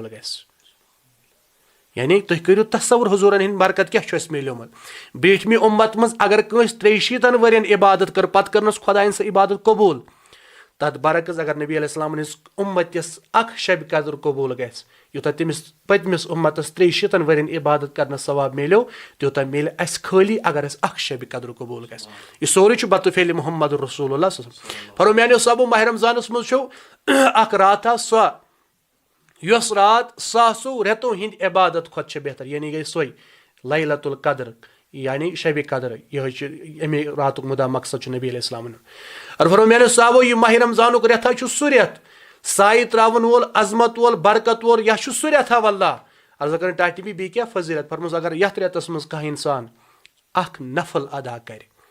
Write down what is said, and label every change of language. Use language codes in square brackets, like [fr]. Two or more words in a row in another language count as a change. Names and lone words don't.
[ks] گژھِ یعنی تُہۍ کٔرِو تصور حضوٗرن ہٕنٛدۍ برکت کیاہ چھُ اسہِ میلیومُت برٛٹھمہِ اُمت منٛز اگر کٲنٛسہِ 63 ؤرین عبادت کٔر پتہٕ کٔرنس خۄدایَن سۄ عبادت قبوٗل تتھ برعکس اگر نبی علیہ السلامن ہٕنٛدِس اُمتِس اکھ شبِ قدر قبوٗل گژھِ یوٗتاہ تٔمِس پٔتمِس اُمتس 63 ؤرین عبادت کرنس ثواب میلیو تیوٗتاہ میلہِ اسہِ خٲلی اگر اسہِ اکھ شبِ قدر قبوٗل گژھِ یہِ سورُے چھُ بتہٕ پھیلہِ [ar] محمد رسول اللہ صلی اللہ علیہ وسلم [ks] فرمو میانیو صحابو ماہِ رمضانس منٛز چھُ اکھ راتھا سۄ یۄس راتھ ساسو رٮ۪تو ہٕنٛدۍ عبادت کھۄتہٕ چھےٚ بہتر یعنی گٔے سۄے [ar] لیلۃ القدر [ks] یعنی شبِ قدر یِہوے چھُ اَمے راتُک مُدا مقصد چھُ نبی علیہ السلامن فرمو میانیو صحابو یہِ ماہِ رمضانُک رٮ۪تھا چھُ سُہ رٮ۪تھ سایہِ تراوَن وول عظمت وول برکت وول یا چھُ سُہ رٮ۪تھا واللہ عرض کر ٹاٹھۍ بی کیٛاہ فضیٖلت فرموٗس اگر یتھ راتس منٛز کانٛہہ اِنسان اکھ نفل ادا کر